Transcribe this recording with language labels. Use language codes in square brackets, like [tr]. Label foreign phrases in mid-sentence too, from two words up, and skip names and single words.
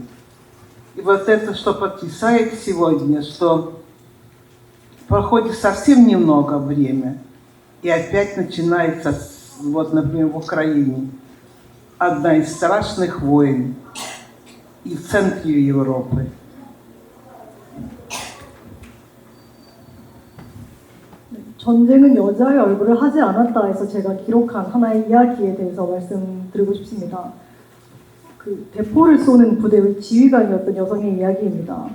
[ru] И вот это, что потрясает сегодня, что проходит совсем немного времени, и опять начинается, вот, например, в Украине, одна из страшных войн, и в центре Европы. [ko] 전쟁은 여자의 얼굴을 하지 않았다 해서 제가 기록한 하나의 이야기에 대해서 말씀드리고 싶습니다. 그 대포를 쏘는 부대의 지휘관이었던 여성의 이야기입니다.